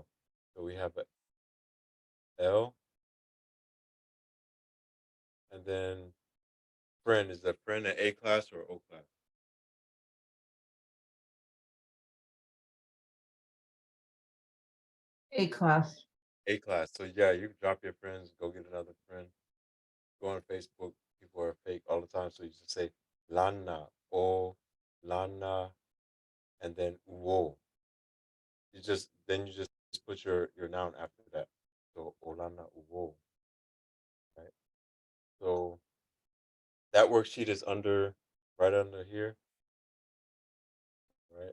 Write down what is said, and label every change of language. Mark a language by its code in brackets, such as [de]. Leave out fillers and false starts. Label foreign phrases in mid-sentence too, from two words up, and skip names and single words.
[en] So we have a L, and then friend is that friend an A class or O class? A class. A class. So yeah, you can drop your friends, go get another friend. Go on Facebook. People are fake all the time, so you just say [sm] lana o lana, [en] and then uo. You just put your noun after that. So [sm] olana uo. [en] Right. So that worksheet is right under here, right?